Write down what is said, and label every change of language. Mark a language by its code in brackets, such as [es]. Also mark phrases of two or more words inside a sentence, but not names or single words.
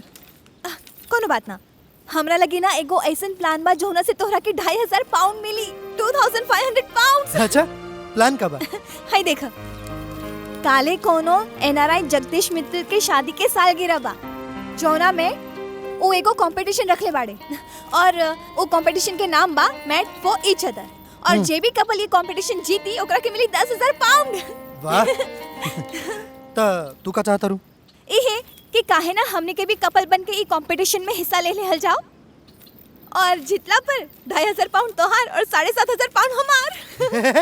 [bho] कोनो बात ना, हमरा लगी ना एगो ऐसन प्लान बा जोना से तोहरा के 2500 पाउंड मिली। 2500 पाउंड। अच्छा प्लान का बा? हाय देख काले कोनो एनआरआई जगदीश मित्र के शादी के सालगिरह बा जोना में वो एगो कंपटीशन रखले बाड़े और वो कंपटीशन के नाम बा [en] made for each other [bho] और जे भी कपल ये कंपटीशन जीती ओकरा के मिली 10,000 पाउंड। वाह तो तू का चाहता रू? इहे कि काहे ना हमने के भी कपल बन के ई कंपटीशन में हिस्सा ले लेहल जाओ और जितला पर 2,500 पाउंड तोहार और 7,500 पाउंड हमार।